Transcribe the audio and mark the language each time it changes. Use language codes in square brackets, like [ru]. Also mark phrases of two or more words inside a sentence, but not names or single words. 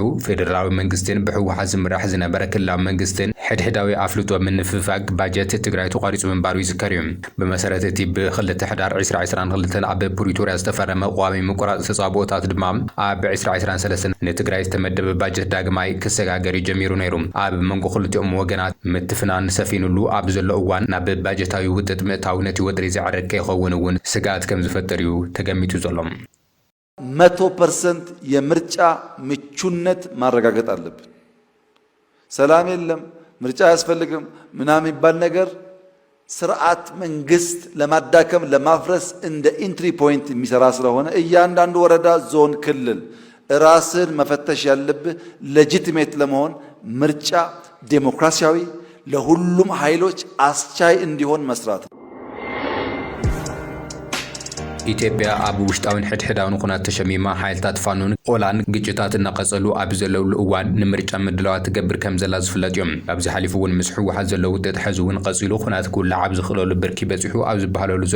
[ti] ፌደራላዊ መንግስትን ብህወሓት ዝምራሕ ዝነበረ ክልላዊ መንግስትን ሕድሕዳዊ ኣፍልጦ ምንፍፋግ ባጀት ትግራይ ተቋሪጹ ምንባሩ ይዝከር እዩ። ብመሰረት እቲ ብ2 ሕዳር 2022 ኣብ ፕሪቶሪያ ዝተፈረመ ቋሚ ምቁራጽ ተጻብኦታት ድማ ኣብ 2023 ንትግራይ ዝተመደበ ባጀት ዳግማይ ክሰጋገር ጀሚሩ ነይሩ። ኣብ መንጎ ክልቲኦም ወገናት ምትፍናን ሰፊኑሉ ኣብ ዘሎ እዋን ናብ ባጀታዊ ውጥጥ ምእታው ነቲ ወጥሪ ዝዕርቅ ከይኸውን እውን ስጋት ከም ዝፈጠር እዩ ተገሚቱ ዘሎ። [am] 100% የምርጫ ምቹነት ማረጋገጥ አለብን። ሰላም የለም ምርጫ አያስፈልግም ምናምን የሚባል ነገር ስርዓት መንግስት ለማዳከም ለማፍረስ እንደ [en] entry point [am] የሚሰራ ስለሆነ እያንዳንዱ ወረዳ፣ ዞን፣ ክልል ራስን መፈተሽ ያለብህ ሌጂቲሜት ለመሆን ምርጫ ዴሞክራሲያዊ ለሁሉም ኃይሎች አስቻይ እንዲሆን መስራት ነው። [ti] ኢትዮጵያ ኣብ ውሽጣውን ሕድሕዳውን ኩናት ተሸሚማ ሓይልታት ፋኖን ኦላን ግጭታት እናቐጸሉ ኣብ ዘለውሉ እዋን ንምርጫ ምድላዋት ትገብር ከም ዘላ ዝፍለጥ እዮም። ኣብዚ ሓሊፉ እውን ምስ ሕወሓት ዘሎ ውጥጥ ሕዚ እውን ቀጺሉ ኩናት ክውላዕ ዝኽእለሉ ብርኪ በፂሑ ኣብ ዝበሃለሉ ዘሎ